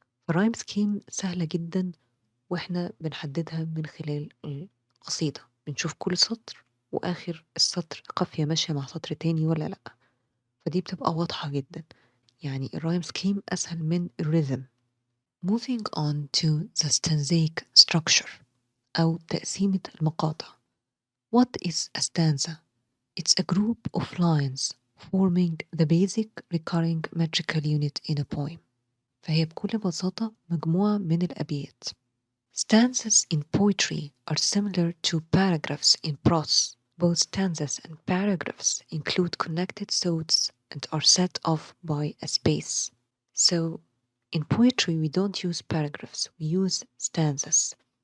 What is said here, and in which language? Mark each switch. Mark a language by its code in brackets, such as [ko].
[ar] الرايم سكيم سهلة جدا واحنا بنحددها من خلال القصيدة، بنشوف كل سطر وآخر السطر قافية ماشية مع سطر تاني ولا لأ، فدي بتبقى واضحة جدا. يعني الرايم سكيم أسهل من الريزم. [en] Moving on to the stanzaic structure [ar] أو تقسيمة المقاطع. [en] What is a stanza? It's a group of lines forming the basic recurring metrical unit in a poem. [ar] فهي بكل بساطة مجموعة من الأبيات. [en] Stanzas in poetry are similar to paragraphs in prose. Both stanzas and paragraphs include connected thoughts and are set off by a space. So, in poetry, we don't use paragraphs, we use stanzas.